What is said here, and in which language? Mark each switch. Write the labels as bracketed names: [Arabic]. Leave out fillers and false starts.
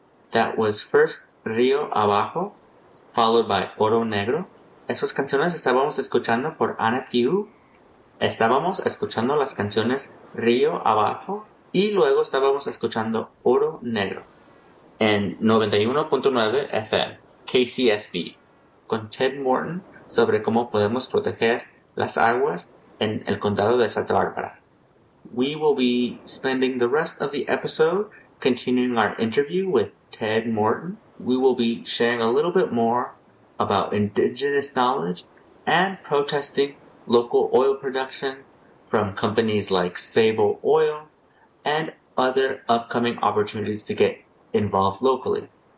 [English] That was first Río Abajo, followed by Oro Negro. [Spanish] Esas canciones estábamos escuchando por Ana Tijoux. Estábamos escuchando las canciones Río Abajo y luego estábamos escuchando Oro Negro en 91.9 FM, KCSB, con Ted Morton sobre cómo podemos proteger las aguas en el condado de Santa Bárbara. [English] We will be spending the rest of the episode continuing our interview with Ted Morton. We will be sharing a little bit more about indigenous knowledge and protesting local oil production from companies like Sable Oil and other upcoming opportunities to get involved locally.